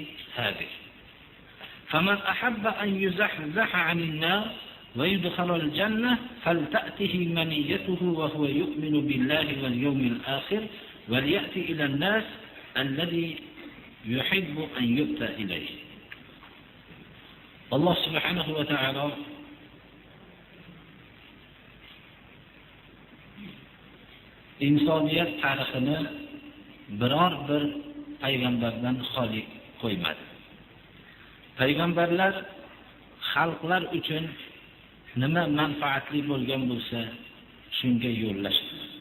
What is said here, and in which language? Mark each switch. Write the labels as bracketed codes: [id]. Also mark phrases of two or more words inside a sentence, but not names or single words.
[ar] فمن أحب أن يزحزح عن النار ويدخل الجنة فلتأته منيته وهو يؤمن بالله واليوم الآخر، وليأتي إلى الناس الذي يحب أن يؤتى إليه. الله سبحانه وتعالى [uz] insoniyat tarixini biror bir payg'ambardan xoli qo'ymadi. Payg'ambarlar xalqlar uchun nima manfaatli bo'lgan bo'lsa, shunga yo'llashdi.